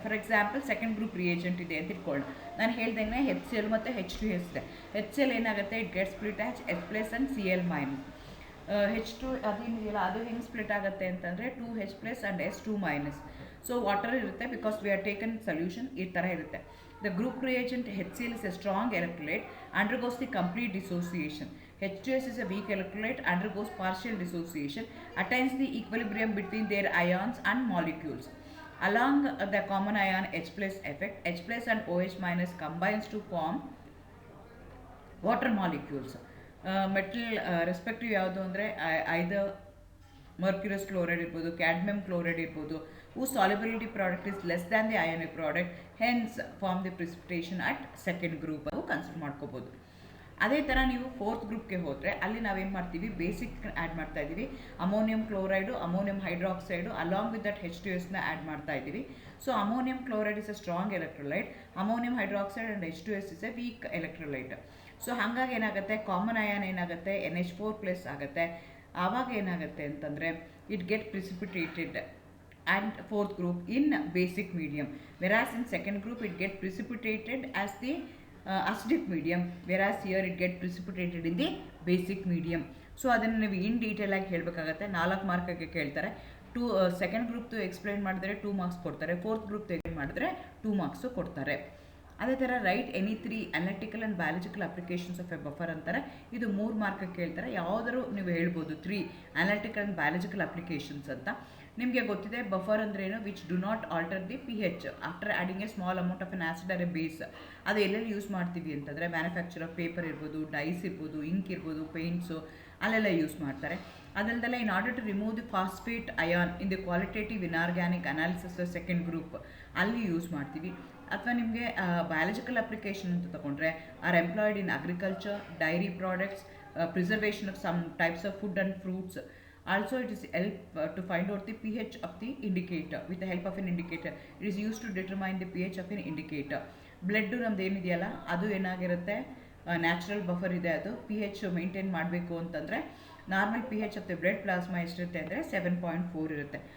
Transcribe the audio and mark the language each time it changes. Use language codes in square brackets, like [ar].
[kn] For example second group reagent ಇದೆ ಅಂತ ಇಟ್ಕೊಳ್ಳೋಣ. ನಾನು ಹೇಳ್ದಂಗೆ HCl ಮತ್ತು H2S ಇದೆ. HCl ಏನಾಗುತ್ತೆ, [en] It gets split as H plus and Cl minus. [kn] H2 ಅದೇನಿದೆಯಲ್ಲ ಅದು ಹೆಂಗೆ ಸ್ಪ್ಲಿಟ್ ಆಗುತ್ತೆ ಅಂತಂದರೆ 2H plus and S2 minus. So water ಇರುತ್ತೆ [en] because we are taken solution [kn] ಈ ಥರ ಇರುತ್ತೆ. [en] The group reagent HCl is a strong electrolyte, undergoes the complete dissociation. H2S is a weak electrolyte, undergoes partial dissociation, attains the equilibrium between their ions and molecules. Along the common ion H plus effect, H plus and OH minus combines to form water molecules. [kn] Metal respective ಯಾವುದು ಅಂದರೆ ಐದರ್ ಮರ್ಕ್ಯುರಸ್ chloride ಇರ್ಬೋದು, [en] cadmium chloride ಇರ್ಬೋದು, who solubility product is less than the ionic product, hence form the precipitation at second group [kn] ಅದು consider ಮಾಡ್ಕೋಬೋದು. ಅದೇ ಥರ ನೀವು fourth ಗ್ರೂಪ್ಗೆ ಹೋದರೆ ಅಲ್ಲಿ ನಾವೇನು ಮಾಡ್ತೀವಿ, ಬೇಸಿಕ್ ಆ್ಯಡ್ ಮಾಡ್ತಾ ಇದ್ದೀವಿ, ammonium chloride, ammonium hydroxide [en] along with that [kn] H2Sನ add ಮಾಡ್ತಾ ಇದ್ದೀವಿ. [en] So ammonium chloride is a strong electrolyte, ammonium hydroxide and H2S is a weak electrolyte. [kn] So ಹಾಗಾಗಿ ಏನಾಗುತ್ತೆ, ಕಾಮನ್ ಅಯಾನ್ ಏನಾಗುತ್ತೆ NH4 ಪ್ಲಸ್ ಆಗುತ್ತೆ. ಆವಾಗ ಏನಾಗುತ್ತೆ ಅಂತಂದರೆ [en] It get precipitated and fourth group in basic medium, whereas in second group it get precipitated as the acidic medium, whereas here it get precipitated in the basic medium. [kn] So ಅದನ್ನು ನೀವು in detail ಆಗಿ ಹೇಳಬೇಕಾಗತ್ತೆ. 4 ಮಾರ್ಕಿಗೆ ಕೇಳ್ತಾರೆ. Second ಗ್ರೂಪ್ದು explain ಮಾಡಿದ್ರೆ 2 marks ಕೊಡ್ತಾರೆ, fourth ಗ್ರೂಪ್ದು explain ಮಾಡಿದ್ರೆ 2 marks ಕೊಡ್ತಾರೆ. [en] ಅದೇ ಥರ write any 3 analytical and biological applications of a buffer ಅಂತಾರೆ. [kn] ಇದು 3 ಮಾರ್ಕಿಗೆ ಕೇಳ್ತಾರೆ. ಯಾವುದಾದ್ರು ನೀವು ಹೇಳ್ಬೋದು 3 ಅನಾಲಿಟಿಕಲ್ ಆ್ಯಂಡ್ ಬಯಾಲಜಿಕಲ್ ಅಪ್ಲಿಕೇಶನ್ಸ್ ಅಂತ. ನಿಮಗೆ ಗೊತ್ತಿದೆ ಬಫರ್ ಅಂದ್ರೇನು, [en] Which do not alter the pH after adding a small amount of an acid or a base. [kn] ಅದು ಎಲ್ಲೆಲ್ಲಿ ಯೂಸ್ ಮಾಡ್ತೀವಿ ಅಂತಂದರೆ [en] manufacture of paper [kn] ಇರ್ಬೋದು, ಡೈಸ್ ಇರ್ಬೋದು, ಇಂಕ್ ಇರ್ಬೋದು, ಪೇಂಟ್ಸು ಅಲ್ಲೆಲ್ಲ ಯೂಸ್ ಮಾಡ್ತಾರೆ. [en] ಅದಲ್ಲದೆ in order to remove the phosphate ion in the qualitative inorganic analysis second group [kn] ಅಲ್ಲಿ ಯೂಸ್ ಮಾಡ್ತೀವಿ. ಅಥವಾ ನಿಮಗೆ ಬಯಾಲಜಿಕಲ್ ಅಪ್ಲಿಕೇಶನ್ ಅಂತ ತಗೊಂಡ್ರೆ [en] Are employed in agriculture, dairy products, preservation of some types of food and fruits. Also it is help to find out the pH of the indicator with the help of an indicator. It is used to determine the pH of an indicator. [kn] Blood ನಮ್ದು ಏನಿದೆಯಲ್ಲ ಅದು ಏನಾಗಿರುತ್ತೆ, natural buffer ಇದೆ, ಅದು pH maintain ಮಾಡಬೇಕು ಅಂತಂದರೆ [en] normal pH of the blood plasma [kn] ಎಷ್ಟಿರುತ್ತೆ ಅಂದರೆ 7.4 ಇರುತ್ತೆ.